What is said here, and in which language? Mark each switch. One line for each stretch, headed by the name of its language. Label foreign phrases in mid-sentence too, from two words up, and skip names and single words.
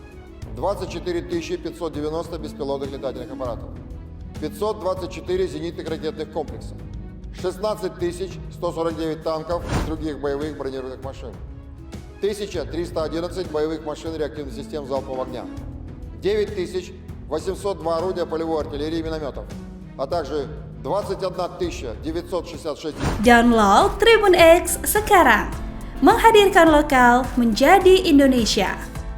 Russian: 24 590 беспилотных летательных аппаратов, 524 зенитных ракетных комплекса, 16 149 танков и других боевых бронированных машин, 1311 боевых машин реактивных систем залпового огня, 9802 орудия полевой артиллерии и минометов, а также 21 966.
Indonesian: Download Tribun X sekarang, menghadirkan lokal menjadi Indonesia.